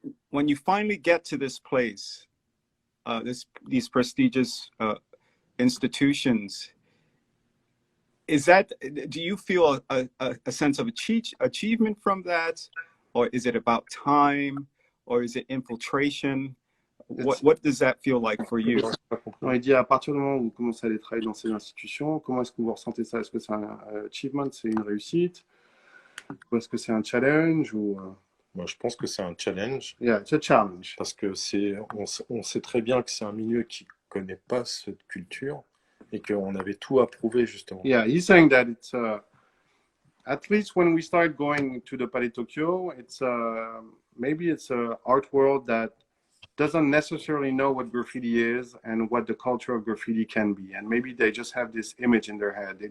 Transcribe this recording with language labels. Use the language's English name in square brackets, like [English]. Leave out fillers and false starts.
[English] When you finally get to this place, these prestigious institutions, do you feel a sense of achievement from that, or is it about time, or is it infiltration? What does that feel like for you? [French] Non, il dit à partir du moment où vous commencez à aller travailler dans ces institutions, comment est-ce que vous ressentez ça? Est-ce que c'est un achievement, c'est une réussite, ou est-ce que c'est un challenge ou Moi, je pense que c'est un challenge. [English] Yeah, it's a challenge. [French] Parce que on sait très bien que c'est un milieu qui connaît pas cette culture et qu'on avait tout à prouver justement. [English] Yeah, he's saying that it's at least when we start going to the Palais Tokyo, it's maybe it's a art world that doesn't necessarily know what graffiti is and what the culture of graffiti can be, and maybe they just have this image in their head.